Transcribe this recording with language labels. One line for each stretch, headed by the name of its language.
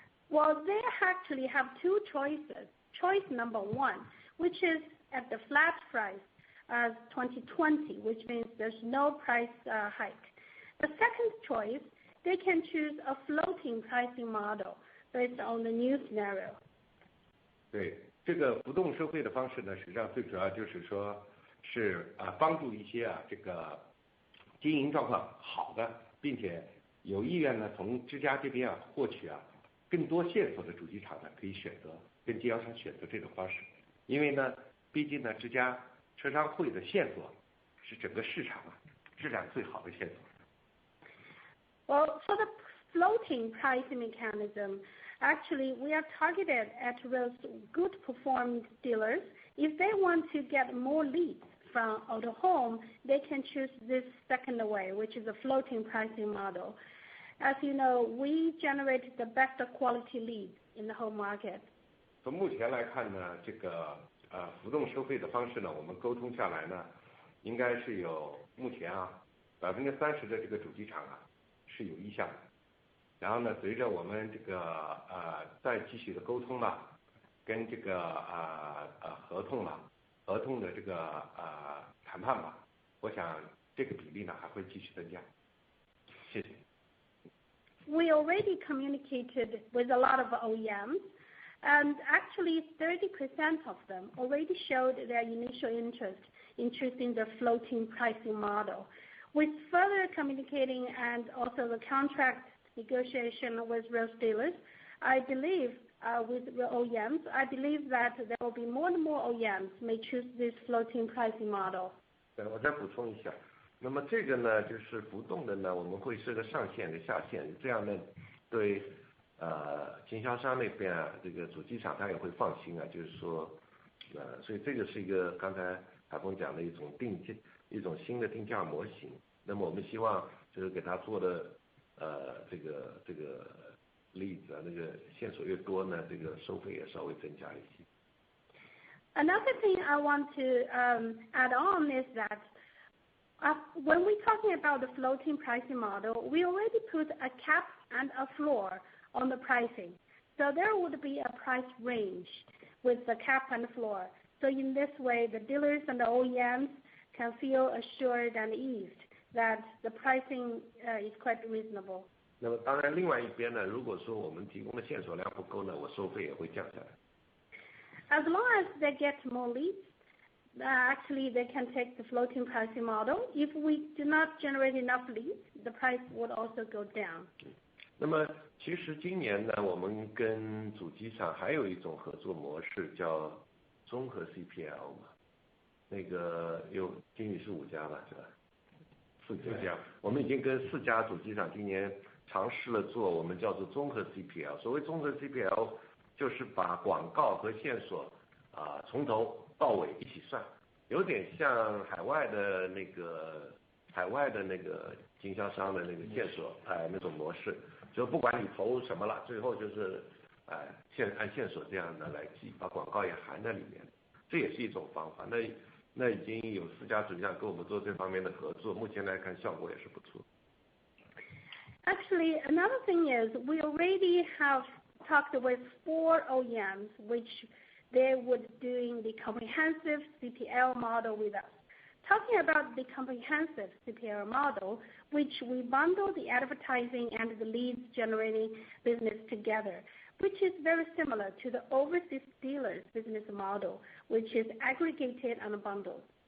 English: Well, they actually have two choices. Choice number one, which is at the flat price as 2020, which means there's no price hike. The second choice, they can choose a floating pricing model based on the new scenario.
Chinese: 对，这个浮动收费的方式呢，实际上最主要就是说是帮助一些这个经营状况好的，并且有意愿呢从之家这边获取更多线索的主机厂呢，可以选择跟经销商选择这种方式，因为呢，毕竟呢之家车商会的线索是整个市场质量最好的线索。
English: Well, for the floating pricing mechanism, actually we are targeted at those good performing dealers. If they want to get more leads from Autohome, they can choose this second way, which is a floating pricing model. As you know, we generate the best quality leads in the whole market.
Chinese: 从目前来看呢，这个浮动收费的方式呢，我们沟通下来呢，应该是有目前30%的这个主机厂是有意向的。然后呢，随着我们这个再继续的沟通跟这个合同的这个谈判我想这个比例呢还会继续增加。谢谢。
English: We already communicated with a lot of OEMs, and actually 30% of them already showed their initial interest in choosing the floating pricing model. With further communicating and also the contract negotiation with those dealers, I believe with the OEMs, I believe that there will be more and more OEMs may choose this floating pricing model.
Chinese: 我再补充一下，那么这个呢，就是浮动的呢，我们会设个上限和下限，这样呢，对经销商那边这个主机厂他也会放心就是说，所以这个是一个刚才海峰讲的一种新的定价模型。那么我们希望就是给他做的这个例子那个线索越多呢，这个收费也稍微增加一些。
English: Another thing I want to add on is that when we're talking about the floating pricing model, we already put a cap and a floor on the pricing. So there would be a price range with the cap and floor. So in this way, the dealers and the OEMs can feel assured and eased that the pricing is quite reasonable.
Chinese: 那么当然，另外一边呢，如果说我们提供的线索量不够呢，我收费也会降下来。
English: As long as they get more leads, actually they can take the floating pricing model. If we do not generate enough leads, the price would also go down.
Chinese: 那么其实今年呢，我们跟主机厂还有一种合作模式叫综合 CPL 嘛，那个有金宇是5家吧，是吧？4家，我们已经跟4家主机厂今年尝试了做我们叫做综合 CPL。所谓综合 CPL 就是把广告和线索从头到尾一起算，有点像海外的那个经销商的那个线索那种模式，就不管你投什么了，最后就是按线索这样的来记，把广告也含在里面，这也是一种方法。那已经有4家主机厂跟我们做这方面的合作，目前来看效果也是不错。
English: Actually, another thing is we already have talked with 4 OEMs, which they would doing the comprehensive CPL model with us. Talking about the comprehensive CPL model, which we bundle the advertising and the leads generating business together, which is very similar to the overseas dealers business model, which is aggregated and bundled.